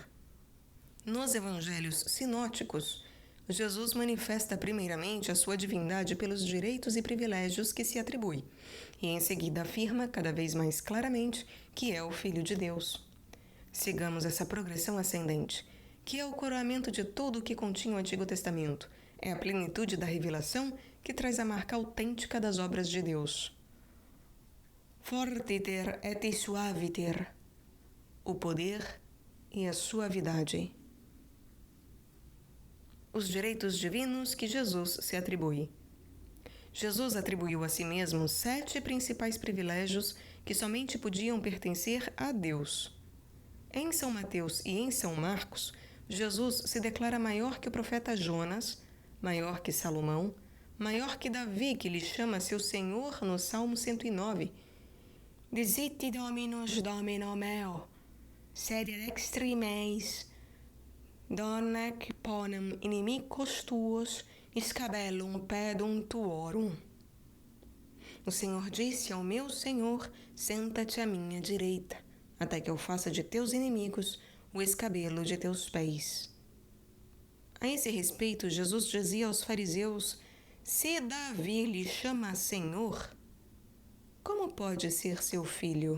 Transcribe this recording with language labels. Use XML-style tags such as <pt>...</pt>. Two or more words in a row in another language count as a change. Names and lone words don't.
<pt>Nos evangelhos sinóticos, Jesus manifesta primeiramente a sua divindade pelos direitos e privilégios que se atribui, e em seguida afirma cada vez mais claramente que é o Filho de Deus. Sigamos essa progressão ascendente, que é o coroamento de tudo o que continha o Antigo Testamento. É a plenitude da revelação que traz a marca autêntica das obras de Deus.</pt> <la>Fortiter et suaviter,</la> <pt>o poder e a suavidade. Os direitos divinos que Jesus se atribui. Jesus atribuiu a si mesmo 7 principais privilégios que somente podiam pertencer a Deus. Em São Mateus e em São Marcos, Jesus se declara maior que o profeta Jonas, maior que Salomão, maior que Davi, que lhe chama seu Senhor no Salmo 109.</pt> <la>Dicite Dominus Domino meo, sed extremis donec ponem inimicos tuos scabellum pedum tuorum.</la> <pt>O Senhor disse ao meu Senhor: senta-te à minha direita, até que eu faça de teus inimigos o escabelo de teus pés. A esse respeito, Jesus dizia aos fariseus: se Davi lhe chama Senhor, como pode ser seu filho?</pt>